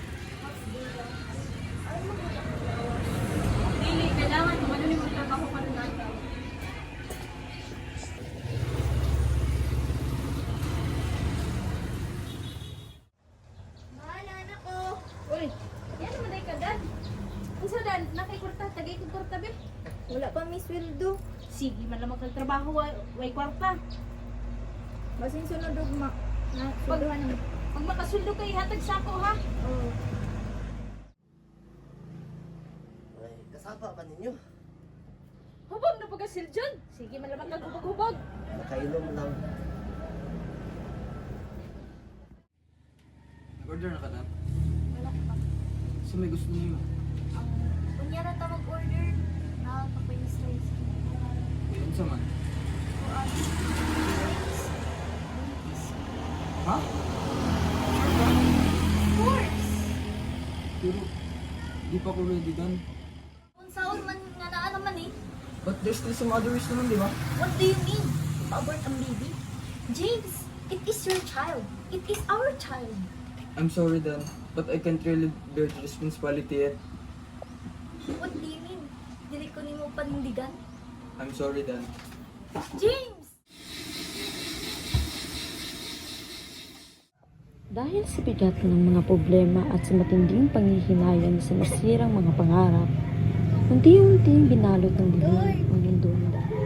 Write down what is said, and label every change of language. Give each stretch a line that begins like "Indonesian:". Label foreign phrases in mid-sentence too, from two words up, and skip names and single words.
Cebuano: Dili, kailangan mo ano ni magtrabaho pa rin natin. Bahala anak ko. Uy, yan naman ay kadan. Unsa dan, nakikwarta, tagay kong kwarta be. Wala pa mi sweldo. Sige, man lang magtrabaho, way kwarta. Basin sunod ugma. Na sweldohan naman. Pag makasweldo kay hatag sa ako ha. Oh. Ay, kasapa ba ninyo? Hubog na pagkasil dyan. Sige, man lang magkagubog-hubog. Nakainom lang. Nag-order na ka na? Wala pa.
Filipino: So may gusto niyo?
Cebuano: Kunyara ta mag-order na papayin-slice. Ano sa man? Kuan. Ha?
English: Of course.
Cebuano: Pero, di pa ko ready done. Kung saan man nga naa naman eh.
English: But there's still some other ways
Filipino: naman, di ba?
English: What do you mean?
Filipino: Pa-abort ang baby?
English: James, it is your child. It is our child. I'm sorry, Dan, but I can't really bear the responsibility yet. What do you mean?
Cebuano: Dili ko nimo panindigan.
English: I'm sorry, Dan. James!
Filipino: Dahil sa bigat ng mga problema at sa matinding panghihinayan sa nasirang mga pangarap, unti-unting binalot ng dilim ang mundo ni Danica.